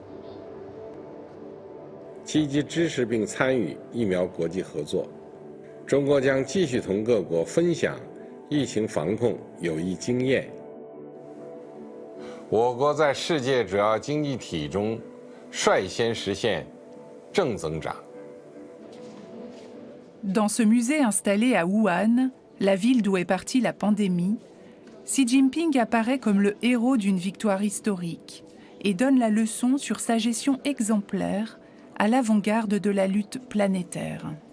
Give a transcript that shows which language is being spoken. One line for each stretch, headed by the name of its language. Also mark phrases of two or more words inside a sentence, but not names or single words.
Chinese: 积极支持并参与疫苗国际合作，中国将继续同各国分享疫情防控有益经验。我国在世界主要经济体中率先实现正增长。
French: Dans ce musée installé à Wuhan, la ville d'où est partie la pandémie, Xi Jinping apparaît comme le héros d'une victoire historique et donne la leçon sur sa gestion exemplaire à l'avant-garde de la lutte planétaire.